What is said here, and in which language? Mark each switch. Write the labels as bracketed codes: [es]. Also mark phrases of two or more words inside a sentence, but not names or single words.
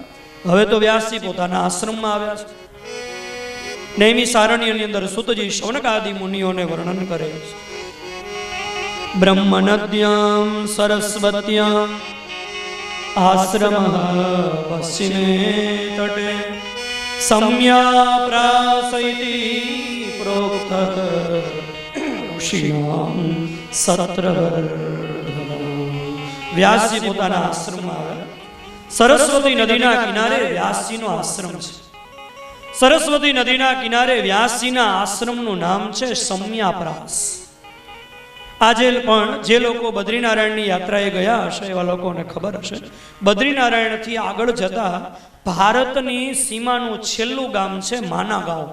[gu] હવે તો વ્યાસજી પોતાના આશ્રમમાં આવ્યા છે. નૈમિષારણ્યની અંદર સુતજી શૌનક આદિ મુનિઓને વર્ણન કરે છે. [sa] બ્રહ્મનદ્યામ સરસ્વત્યામ આશ્રમ પશ્ચિમે તટે सम्याप्रासैति प्रोक्तः ऋषिणां सत्रवर्धनम्। [gu] વ્યાસજી પોતાના આશ્રમમાં આવ્યા. સરસ્વતી નદીના કિનારે વ્યાસજીનો આશ્રમ છે. સરસ્વતી નદીના કિનારે વ્યાસજીના આશ્રમનું નામ છે સમ્યાપ્રાસ. આજે પણ જે લોકો બદ્રીનારાયણની યાત્રાએ ગયા હશે એવા લોકોને ખબર હશે, બદ્રીનારાયણથી આગળ જતા ભારતની સીમાનું છેલ્લું ગામ છે માના ગાંવ.